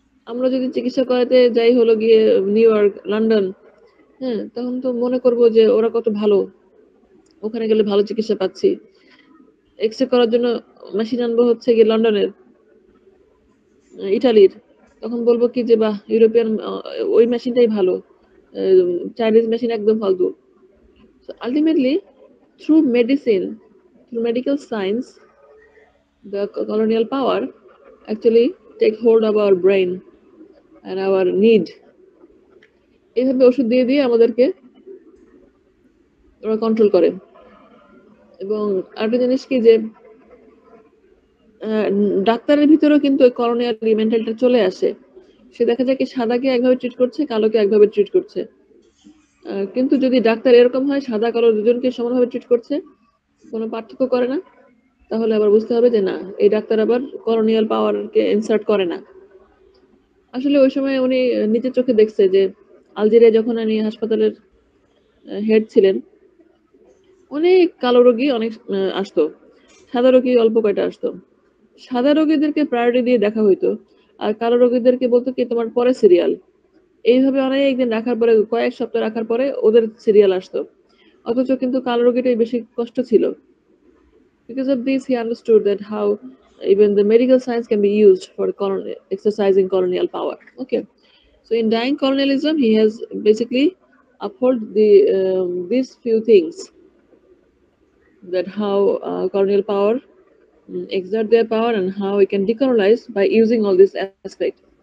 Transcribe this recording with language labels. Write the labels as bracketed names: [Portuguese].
[Bangla] আমরা যদি চিকিৎসা করাতে যাই হলো গিয়ে নিউ ইয়র্ক, লন্ডন, হ্যাঁ, তখন তো মনে করবো যে ওরা কত ভালো, ওখানে গেলে ভালো চিকিৎসা পাচ্ছি। এক্সরে করার জন্য মেশিন আনবো হচ্ছে গিয়ে লন্ডনের, ইটালির, তখন বলবো কি যে বাহ, ইউরোপিয়ান ওই মেশিনটাই ভালো, চাইনিজ মেশিন একদম ফালতু। [English] So ultimately, through medicine, through medical science, the colonial power actually take hold of our brain and our need. [Bangla] এইভাবে ওষুধ দিয়ে দিয়ে আমাদেরকে ওরা কন্ট্রোল করে। এবং আরেকটা জিনিস কি যে ডাক্তারের ভিতরেও কিন্তু ওই কলোনিয়াল মেন্টালটা চলে আসে। সে দেখা যায় কি সাদাকে একভাবে ট্রিট করছে, কালোকে একভাবে ট্রিট করছে। কিন্তু যদি ডাক্তার এরকম হয়, সাদা কালো দুজনকে সমানভাবে ট্রিট করছে, কোনো পার্থক্য করে না, তাহলে আবার বুঝতে হবে যে না, এই ডাক্তার আবার কলোনিয়াল পাওয়ারকে ইনসার্ট করে না। আসলে ওই সময় উনি নিজের চোখে দেখছে যে আলজেরিয়া যখন উনি হাসপাতালের হেড ছিলেন, অনেক কালো রোগী অনেক আসতো, সাদা রোগী অল্প কয়টা আসতো। সাদা রোগীদেরকে প্রায়োরিটি দিয়ে দেখা হইতো, আর কালো রোগীদেরকে বলতো কি তোমার পরে সিরিয়াল। এইভাবে অনেকদিন রাখার পরে, কয়েক সপ্তাহ রাখার পরে ওদের সিরিয়াল আসতো, অথচ কিন্তু কালো রোগীটাই বেশি কষ্ট ছিল। [English] Because of this, he understood that how even the medical science can be used for exercising colonial power. Okay, so in dying colonialism, he has basically upheld these few things, that how colonial power exert their power and how we can decolonize by using all this aspect.